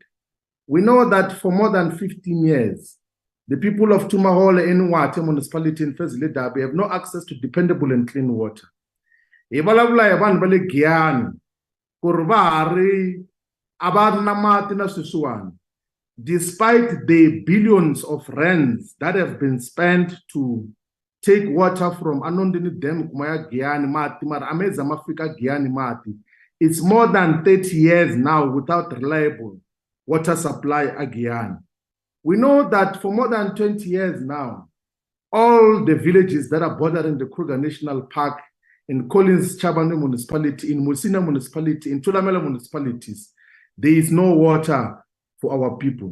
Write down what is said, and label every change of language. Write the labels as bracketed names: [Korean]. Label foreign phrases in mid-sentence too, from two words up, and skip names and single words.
[English] We know that for more than 15 years, the people of Tumahole in Nwate municipality in Fezile-Dabi have no access to dependable and clean water. Despite the billions of rands that have been spent to take water from Anondini Dam, Kumaya Giyani Mati, Ameza Mafika Giyani Mati, it's more than 30 years now without reliable water supply at Giyani. We know that for more than 20 years now, all the villages that are bordering the Kruger National Park, in Collins Chabane municipality, in Musina municipality, in Tulamela municipalities, there is no water for our people.